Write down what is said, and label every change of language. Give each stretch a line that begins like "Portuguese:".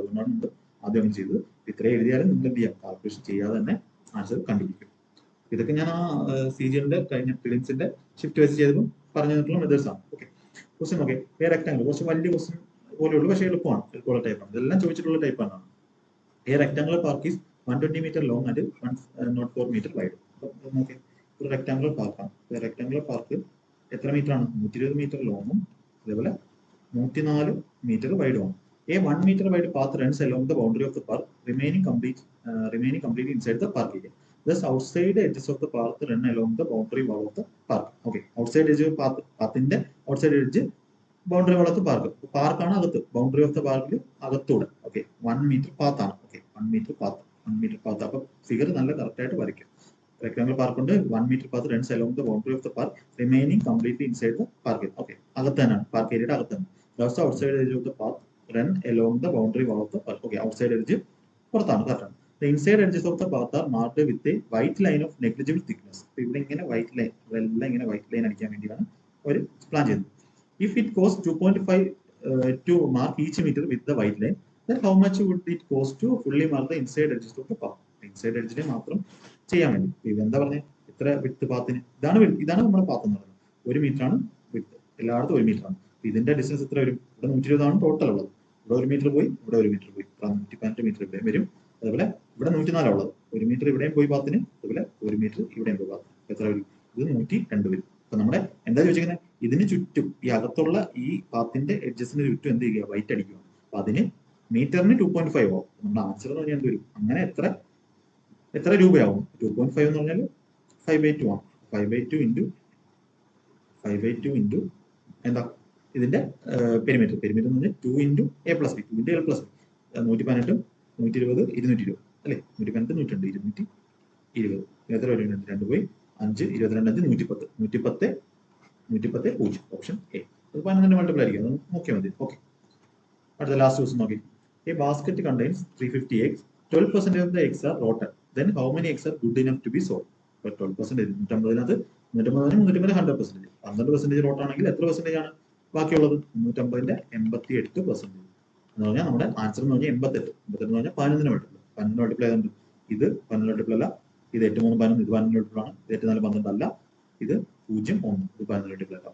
Malayalam: അതുകൊണ്ടാണ് നമ്മൾ ആദ്യം അങ്ങനെ ചെയ്തത്. ഇത്രയും എഴുതിയാലും നിങ്ങൾ എന്ത് ചെയ്യാം, കാൽക്കുലേഷൻ ചെയ്യാതെ തന്നെ ആൻസർ കണ്ടുപിടിക്കും. ഇതൊക്കെ ഞാൻ ആ CGL കഴിഞ്ഞ പ്രിലിംസിന്റെ ഷിഫ്റ്റ് വൈസ് ചെയ്തപ്പോൾ പറഞ്ഞു തന്നിട്ടുള്ള മെത്തേഡ്സ് ആണ്. Okay, question okay. റെക്ടാംഗിൾ കുറച്ച് വലിയ ക്വസ്റ്റ്യൻ പോലെയുള്ളൂ, പക്ഷേ എളുപ്പമുള്ള ടൈപ്പാണ്. ഇതെല്ലാം ചോദിച്ചിട്ടുള്ള ടൈപ്പാണ്.
English: Rectangular park is 120 meter long and 104 meter wide.
Malayalam: നോക്കി, ഒരു റെക്ടാംഗുലർ പാർക്കാണ്. റെക്ടാംഗുലർ പാർക്ക് എത്ര മീറ്റർ ആണ്? 120 meter ലോങ്ങും അതേപോലെ 104 meter വൈഡുമാണ്.
English: A 1 meter wide path runs along the boundary of the park, remaining completely inside the park area. Thus, outside edges of the path run along the boundary wall of the park. Okay, outside edge of
Malayalam: pathന്റെ outside edge boundary വളത്ത് പാർക്കാണ് അകത്ത്, boundary of the പാർക്കിൽ അകത്തൂടെ. Okay, 1 meter പാത്താണ്. Okay, 1 meter path. അപ്പൊ figure നല്ല correct ആയിട്ട് വരയ്ക്കും. Rectangular park ഉണ്ട്,
English: 1 meter path runs along the boundary of the park, remaining completely inside the park.
Malayalam: Okay, അകത്ത് തന്നെയാണ്, പാർക്ക് ഏരിയയുടെ അകത്ത് തന്നെ.
English: Those outside edge of the path run along the boundary wall of the park.
Malayalam: Okay, outside edge പുറത്താണ്, കറക്റ്റാണ്.
English: The inside edges of the path are marked with a white line of negligible thickness.
Malayalam: ഇവിടെ ഇങ്ങനെ white line, ഇതെല്ലാം ഇങ്ങനെ white line അടിക്കാൻ വേണ്ടിയാണ് അവർ plan ചെയ്തത്.
English: If it costs 2.5 to mark each meter with the white line, then how much would it cost to fully mark the inside edges of the path?
Malayalam: Inside edge മാത്രം ചെയ്യാൻ വേണ്ടി ഇതെന്താ പറഞ്ഞത്, ഇത്ര വിത്ത് പാത്തിന്, ഇതാണ് നമ്മുടെ പാത്ത് എന്ന് പറയുന്നത്. 1 meter ആണ് വിത്ത്, എല്ലായിടത്തും 1 meter ആണ്. ഇതിന്റെ ഡിസ്റ്റൻസ് എത്ര വരും? ഇവിടെ 120 ആണ് ടോട്ടൽ ഉള്ളത്. ഇവിടെ 1 meter പോയി, ഇവിടെ 1 meter പോയി, 118 meter ഇവിടെ വരും. അതുപോലെ ഇവിടെ 104 ഉള്ളത്, 1 meter ഇവിടെയും പോയി പാത്തിന്, അതുപോലെ 1 meter ഇവിടെയും പോയി പാത്തിന്. എത്ര വരും? ഇത് 102 വരും. അപ്പൊ നമ്മുടെ എന്താ ചോദിച്ചിരിക്കുന്നത്, ഇതിന് ചുറ്റും ഈ അകത്തുള്ള ഈ പാത്തിന്റെ എഡ്ജസിന് ചുറ്റും എന്ത് ചെയ്യുക, വൈറ്റ് അടിക്കുക. അപ്പൊ അതിന് മീറ്ററിന് 2.5 ആവും. നമ്മുടെ ആൻസർ എന്ന് പറഞ്ഞാൽ എന്ത് വരും? അങ്ങനെ എത്ര രൂപയാവും? 2.5 എന്ന് പറഞ്ഞാൽ 5/2 ആണ്. 5/2 ഇൻറ്റു എന്താ ഇതിന്റെ പെരിമീറ്റർ എന്ന് പറഞ്ഞാൽ 2 into A + B, 2 into L + B. 118, 120, 220 അല്ലെ? 118, 120, 220. എത്ര വരും? 2 പോയി 5, 22, 110, 0. Option A. അത് 11 മൾട്ടിപ്പിൾ ആയിരിക്കും, അത് നോക്കിയാൽ മതി. ഓക്കെ, അടുത്ത ലാസ്റ്റ് ക്വസ്റ്റ്യൻ നോക്കി.
English: A basket contains 350 eggs. 12% of the eggs are rotten. Then how many eggs are good enough to be sold? 12%, 150 100%.
Malayalam: 12% rote ആണെങ്കിൽ എത്ര പെർസെന്റേജ് ആണ് ബാക്കിയുള്ളത്? 350ന്റെ 88%. എന്ന് പറഞ്ഞാൽ നമ്മുടെ ആൻസർ എന്ന് പറഞ്ഞാൽ 88 എന്ന് പറഞ്ഞാൽ 11 മൾട്ടിപ്പിൾ. 11 മൾട്ടിപ്പിൾ ആയതുകൊണ്ട് ഇത് 11 മൾട്ടിപ്പിൾ അല്ല, ഇത് 8, 3, 11, ഇത് 11 മൾട്ടിപ്പിൾ ആണ്. ഇത് 8, 4, 12 അല്ല, ഇത് 0, 1, ഇത് 11 മൾട്ടിപ്പിൾ അല്ല.